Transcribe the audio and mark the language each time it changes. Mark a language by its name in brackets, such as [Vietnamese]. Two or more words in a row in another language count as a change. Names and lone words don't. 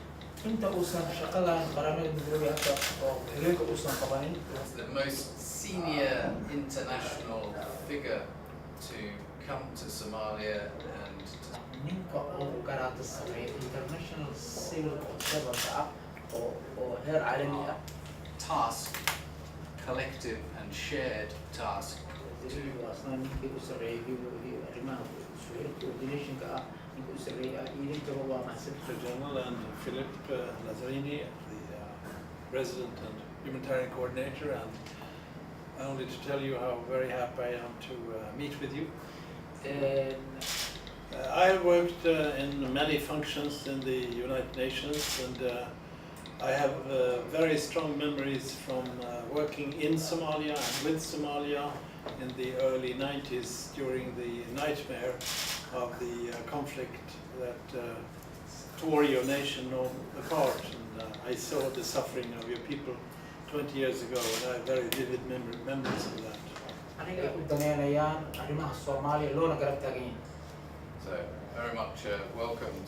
[English] The most senior international figure to come to Somalia and task, collective and shared task to [Somali] arrimaha Swahili coordination-ka ah ninka u sarreeya idintaba waa mahadsan. [English] Secretary General and Philippe Lazzarini, the Resident and Humanitarian Coordinator, and only to tell you how very happy I am to meet with you. I have worked in many functions in the United Nations, and I have very strong memories from working in Somalia and with Somalia in the early 90s during the nightmare of the conflict that tore your nation apart. And I saw the suffering of your people 20 years ago, and I have very vivid memories of that. [Somali] Aniga u daneynayaan arrimaha Soomaaliya loona garab taagan yahay. [English] So very much welcome.